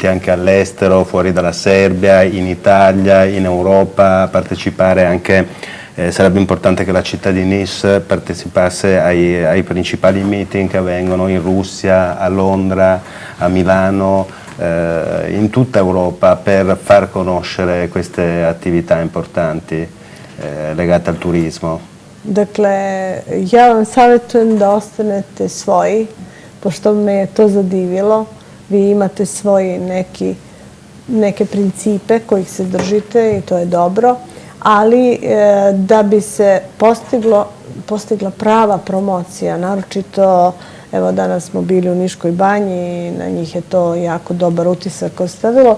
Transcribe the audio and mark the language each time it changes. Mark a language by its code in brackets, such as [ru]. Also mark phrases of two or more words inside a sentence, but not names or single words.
[it] anche all'estero, fuori dalla Serbia, in Italia, in Europa, partecipare anche, sarebbe importante che la città di Nice partecipasse ai principali meeting che avvengono in Russia, a Londra, a Milano, in tutta Europa, per far conoscere queste attività importanti legate al turismo. [sr] Dakle, ja vam savjetujem da ostanete svoji, pošto me je to zadivilo. Vi imate svoji neke principe kojih se držite i to je dobro, ali da bi se postiglo postigla prava promocija, naročito, evo danas smo bili u Niškoj banji i na njih je to jako dobar utisak ostavilo.